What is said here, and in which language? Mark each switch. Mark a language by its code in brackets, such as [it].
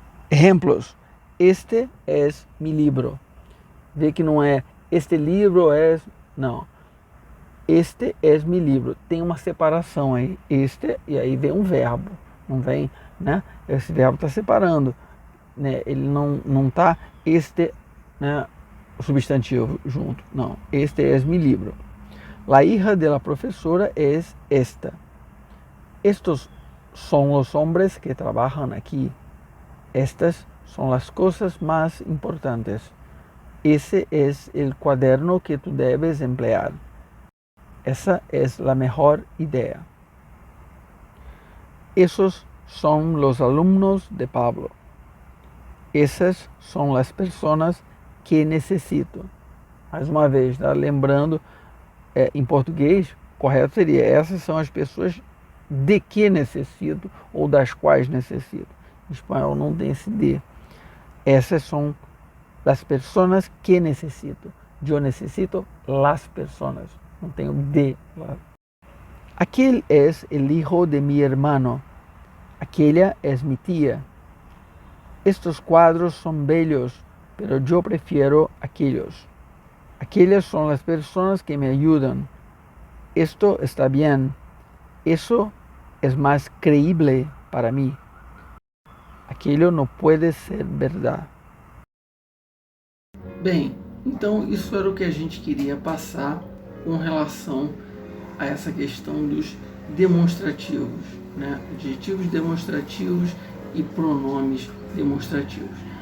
[pt] Exemplos. [es] Este es mi libro. [pt] Vê que não é este livro é... Não. [es] Este es mi livro. [pt] Tem uma separação aí. Este, e aí vem um verbo. Não vem, né? Esse verbo está separando. Né? Ele não está este, né, o substantivo junto. Não. [es] Este es mi libro. La hija de la profesora es esta. Estos son los hombres que trabajan aquí. Estas son las cosas más importantes. Ese es el cuaderno que tú debes emplear. Esa es la mejor idea. Esos son los alumnos de Pablo. [pt] Essas são as pessoas que necessito. Mais uma vez, tá? Lembrando, em português, correto seria: essas são as pessoas de que necessito ou das quais necessito. Em espanhol não tem esse de. Essas são as pessoas que necessito. Eu necessito [es] las personas. [pt] Não tenho de lá. [es] Aquel es el hijo de mi hermano. Aquella es mi tía. Estos cuadros son bellos, pero yo prefiero aquellos. Aquellas son las personas que me ayudan. Esto está bien. Eso es más creíble para mí. [pt] Aquello não pode ser verdade. Bem, então isso era o que a gente queria passar com relação a essa questão dos demonstrativos, né? Adjetivos demonstrativos e pronomes demonstrativos.